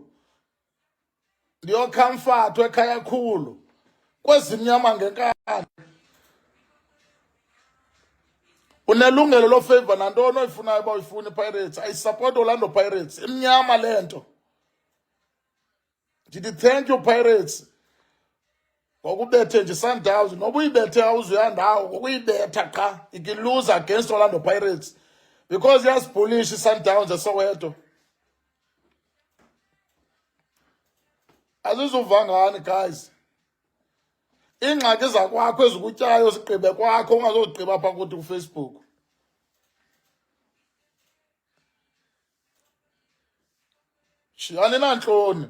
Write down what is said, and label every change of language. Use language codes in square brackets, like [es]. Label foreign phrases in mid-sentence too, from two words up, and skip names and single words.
[xh] Ndiyokhamfathwa ekhaya khulu. Kwezimnyama ngenkani. Unelungelo lofavor nantoni oyifunayo uba uyifuna iPirates. Ayisupport Orlando Pirates. Imnyama le nto. Ndithi [en] thank you [xh] Pirates. Ngokubethe nje iSundowns, noba uyibethe awuzuyandawo, ngokuyibetha qha, [en] you can lose against Orlando Pirates. [xh] Because yasibhulisha iSundowns eSoweto. Azizuva ngani guys. Ingxaki zakwakho ezikutyayo zigqibe kwakho, ungazozigqiba apha kuthi kuFacebook. Aninantloni.